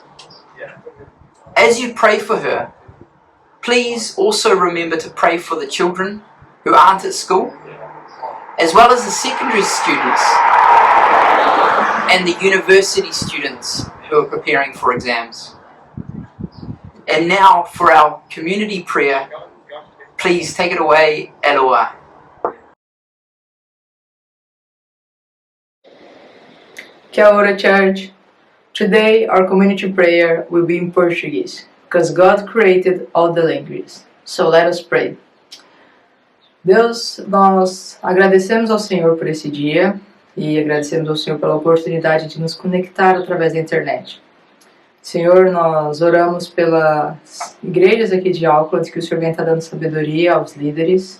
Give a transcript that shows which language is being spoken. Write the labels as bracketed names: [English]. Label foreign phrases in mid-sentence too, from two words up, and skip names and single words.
[English] As you pray for her, please also remember to pray for the children who aren't at school, as well as the secondary students and the university students who are preparing for exams. And now for our community prayer, please take it away, Eloah. [Māori] Kia ora, [English] church. Today our community prayer will be in Portuguese, because God created all the languages. So let us pray. [Portuguese] Deus, nós agradecemos ao Senhor por esse dia e agradecemos ao Senhor pela oportunidade de nos conectar através da internet. Senhor, nós oramos pelas igrejas aqui de Auckland, que o Senhor venha estar dando sabedoria aos líderes.